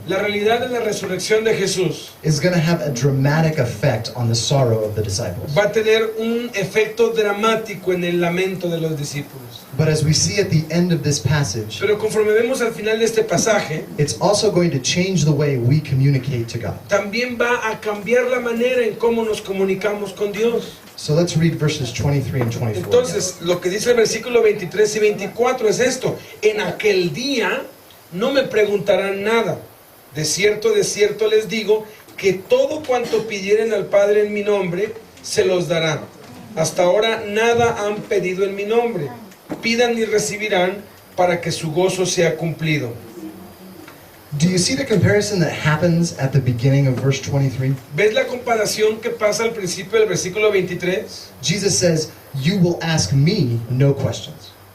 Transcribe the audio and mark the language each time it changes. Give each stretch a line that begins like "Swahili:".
Spanish: La realidad de la resurrección de Jesús
English: is going to have a dramatic effect on the sorrow of the disciples.
Spanish: va a tener un efecto dramático en el lamento de los discípulos.
English: But as we see at the end of this passage,
Spanish: Pero conforme vemos al final de este pasaje,
English: it's also going to change the way we communicate to God.
Spanish: también va a cambiar la manera en cómo nos comunicamos con Dios.
English: So let's read verses 23 and 24.
Spanish: Entonces, lo que dice el versículo 23 y 24 es esto: en aquel día no me preguntarán nada. De cierto les digo que todo cuanto pidieren al Padre en mi nombre, se los dará. Hasta ahora nada han pedido en mi nombre. Pidan y recibirán para que su gozo sea cumplido.
English: Do you see the comparison that happens at the beginning of verse 23?
Spanish: ¿Ves la comparación que pasa al principio del versículo 23?
English: Jesus says, "You will ask me no questions."